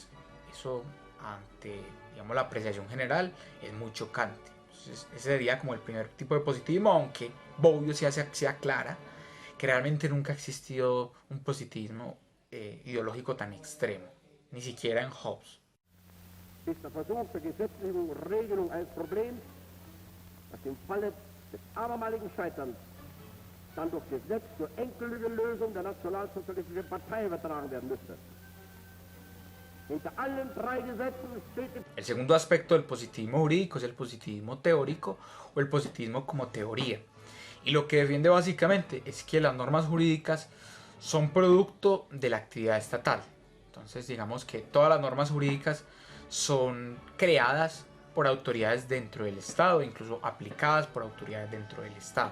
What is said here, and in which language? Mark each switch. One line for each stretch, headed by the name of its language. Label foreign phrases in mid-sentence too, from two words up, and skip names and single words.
Spanish: Eso, ante, digamos, la apreciación general, es muy chocante. Entonces, ese sería como el primer tipo de positivismo, aunque Bobbio se aclara que realmente nunca ha existido un positivismo ideológico tan extremo, ni siquiera en Hobbes.
German: Ist der Versuch der gesetzlichen Regelung eines Problems, das im Falle des abermaligen Scheiterns dann durch Gesetz zur endgültigen Lösung der nationalsozialistischen Partei übertragen werden müsste. Hinter allen drei Gesetzen steht
Spanish: El segundo aspecto del positivismo jurídico es el positivismo teórico o el positivismo como teoría. Y lo que defiende básicamente es que las normas jurídicas son producto de la actividad estatal. Entonces digamos que todas las normas jurídicas son creadas por autoridades dentro del Estado, incluso aplicadas por autoridades dentro del Estado.